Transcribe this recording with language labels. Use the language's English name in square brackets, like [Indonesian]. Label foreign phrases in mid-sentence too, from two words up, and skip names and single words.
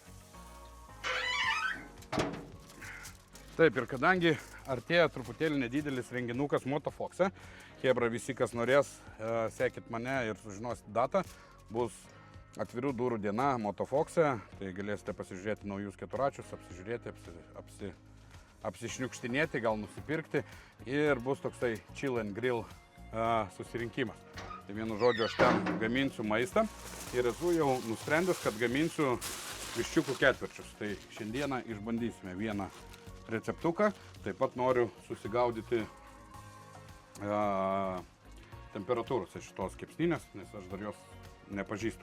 [Lithuanian] Taip, ir kadangi artėja truputėlį nedidelis renginukas Motofoxe, hebra visi, kas norės, sekit mane ir sužinosit datą, bus atvirų durų diena Motofoxe, tai galėsite pasižiūrėti naujus keturračius, apsižiūrėti, apsišniukštinėti, gal nusipirkti ir bus toksai [English] chill and grill [Lithuanian] susirinkimas. Tai vienu žodžiu, aš ten gaminsiu maistą ir esu jau nusprendęs, kad gaminsiu viščiukų ketvirčius. Tai šiandieną išbandysime vieną receptuką, taip pat noriu susigaudyti temperatūros iš šitos kepsninės, nes aš dar jos nepažįstu.